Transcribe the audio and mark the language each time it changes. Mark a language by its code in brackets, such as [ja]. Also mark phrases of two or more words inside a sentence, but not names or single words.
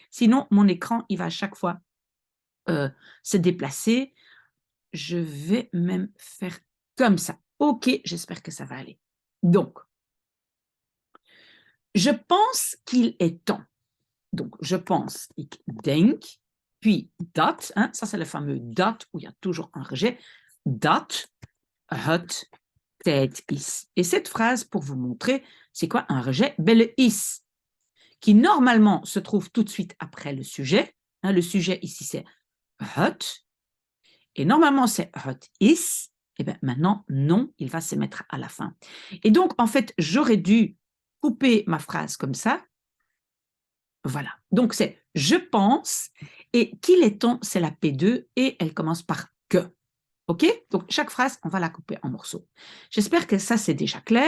[fr] Sinon, mon écran, il va à chaque fois se déplacer. Je vais même faire comme ça. OK, j'espère que ça va aller. Donc, je pense qu'il est temps. Donc, je pense, [nl] ik denk, [fr] puis dat, ça c'est le fameux dat où il y a toujours un rejet, [nl] dat het tijd is. [fr] Et cette phrase, pour vous montrer, c'est quoi un rejet? Ben, le is, qui normalement se trouve tout de suite après le sujet. Le sujet ici, c'est het. Et normalement, c'est [nl] het is. [fr] Et bien maintenant, non, il va se mettre à la fin. Et donc, en fait, j'aurais dû couper ma phrase comme ça. Voilà. Donc, c'est je pense et qu'il est temps, c'est la P2 et elle commence par que. OK? Donc, chaque phrase, on va la couper en morceaux. J'espère que ça, c'est déjà clair.